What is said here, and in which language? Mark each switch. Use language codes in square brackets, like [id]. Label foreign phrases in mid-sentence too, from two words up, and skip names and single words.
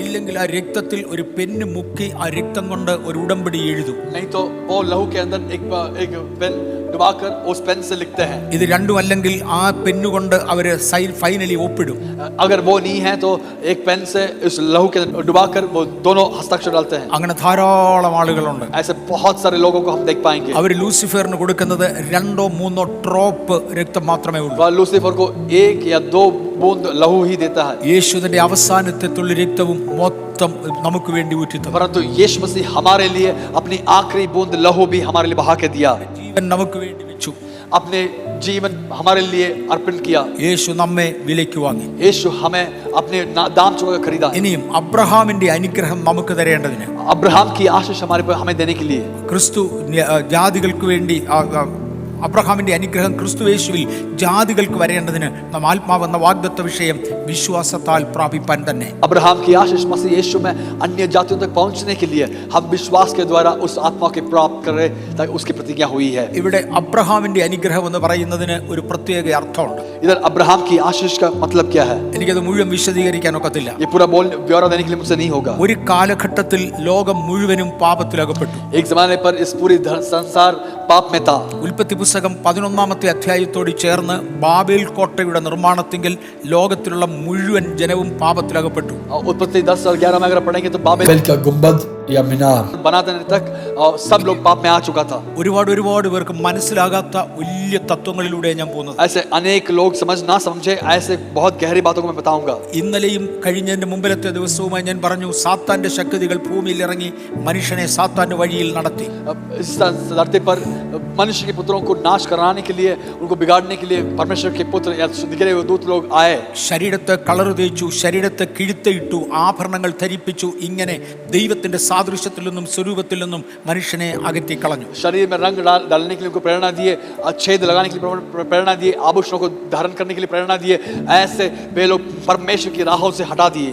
[ml] ഇല്ലെങ്കിൽ ആ രക്തത്തിൽ ഒരു പെന്ന് മുക്കി ആ രക്തം കൊണ്ട് ഒരു ഉടമ്പടി എഴുതും. [hi] नहीं तो वो लहू के अंदर एक पेन डुबाकर उस पेन से लिखते हैं. [ml] ഇത് രണ്ടും അല്ലെങ്കിൽ ആ പെന്നുകൊണ്ട് അവര് ഫൈനലി ഒപ്പിടും. [hi] अगर वो नहीं है तो एक पेन से उस लहू के अंदर डुबाकर वो दोनों हस्ताक्षर डालते हैं. [ml] അങ്ങനെ ധാരാളം ആളുകളുണ്ട്. [hi] ऐसे बहुत सारे लोगों को हम देख पाएंगे. [ml] അവർ ലൂസിഫറിന് കൊടുക്കുന്നത് 2-3 ഡ്രോപ്പ് രക്തം മാത്രമേ ഉള്ളൂ. [hi] वह लूसीफर को 1 या 2 बूंद लहू ही देता है. [ml] യേശുവിന്റെ അവസാനത്തെ തുള്ളി രക്തവും മൊത്തം നമുക്ക് വേണ്ടി ഊറ്റിത്തന്നു. [hi] परंतु यीशु मसीह हमारे लिए अपनी आखिरी बूंद लहू भी हमारे लिए बहा के दिया. [ml] ജീവൻ നമുക്ക് വേണ്ടി വെച്ചു. [hi] अपने जीवन हमारे लिए अर्पण किया. [ml] യേശു നമ്മെ വിലയ്ക്ക് വാങ്ങി. [hi] यीशु हमें अपने दाम चुकाकर खरीदा. [ml] ഇനിയും അബ്രഹാമിന്റെ അനുഗ്രഹം നമുക്ക് തരേണ്ടതിന്, [hi] अब्राहम की आशीष हमारे पर हमें देने के लिए, [ml] ക്രിസ്തു ജാതികൾക്ക് വേണ്ടി അബ്രഹാമിന്റെ അനുഗ്രഹം ക്രിസ്തു യേശുവിൽ ജാതികൾക്ക് വരേണ്ടതിന് നാം ആത്മാവെന്ന വാഗ്ദത്ത വിഷയം വിശ്വാസത്താൽ പ്രാപിപ്പാൻ തന്നെ. [hi] अब्राहम की आशीष मसीह यीशु में अन्य जातियों तक पहुंचने के लिए हम विश्वास के द्वारा उस आत्मा के प्राप्त कर रहे ताकि उसकी प्रतिज्ञा हुई है. [ml] ഇവിടെ അബ്രഹാമിന്റെ അനുഗ്രഹം എന്ന് പറയുന്നതിന് ഒരു പ്രത്യേക അർത്ഥമുണ്ട്. [hi] इधर अब्राहम की आशीष का मतलब क्या है? [ml] എനിക്കത് മുഴുവൻ വിശദീകരിക്കാൻ ഒക്കത്തില്ല. [hi] ये पूरा ब्यौरा देने के लिए मुझसे नहीं होगा. [ml] ഒരു കാലഘട്ടത്തിൽ ലോകം മുഴുവനും പാപത്തിലകപ്പെട്ടു. [hi] एक जमाने पर इस पूरी संसार पाप में था. [ml] ഉൽപ്പത്തി പുസ്തകം 11-ാമത്തെ അധ്യായത്തോട് ചേർന്ന് ബാബേൽ കോട്ടയുടെ നിർമ്മാണത്തിങ്കിൽ ലോകത്തിലുള്ള മുഴുവൻ ജനവും പാപത്തിലകപ്പെട്ടു. [hi] उत्पत्ति 10 और 11 में अगर पढ़ेंगे तो बाबेल का गुंबद या मीनार बनाने तक सब लोग पाप में आ चुका था. [ml] ഒരുപാട് പേർക്ക് മനസ്സിലാകാത്ത വലിയ തത്വങ്ങളിലൂടെ ഞാൻ പോകുന്നത്. [hi] ऐसे अनेक लोग समझ ना समझे ऐसे बहुत गहरी बातों को मैं बताऊंगा. [ml] ഇന്നലെയും കഴിഞ്ഞതിന്റെ മുമ്പിലത്തെ ദിവസവുമായി ഞാൻ പറഞ്ഞു, സാത്താന്റെ ശക്തികൾ ഭൂമിയിൽ ഇറങ്ങി മനുഷ്യനെ സാത്താന്റെ വഴിയിൽ നടത്തി. [hi] इस धरती पर मनुष्य के पुत्रों को नाश कराने के लिए, उनको बिगाड़ने के लिए परमेश्वर के पुत्र या निकले हुए दूत लोग आए. [ml] ശരീരത്തെ കളർ തേച്ചു, ശരീരത്തെ കിഴുത്തയിട്ടു, ആഭരണങ്ങൾ ധരിപ്പിച്ചു. ഇങ്ങനെ ദൈവത്തിന്റെ സാദൃശ്യത്തിൽ നിന്നും സ്വരൂപത്തിൽ നിന്നും മനുഷ്യനെ അകറ്റി കളഞ്ഞു. [hi] शरीर में रंग डालने के लिए उनको प्रेरणा दिए, छेद लगाने के लिए प्रेरणा दिए, आभूषणों को धारण करने के लिए प्रेरणा दिए. ऐसे वे लोग परमेश्वर की राहों से हटा दिए.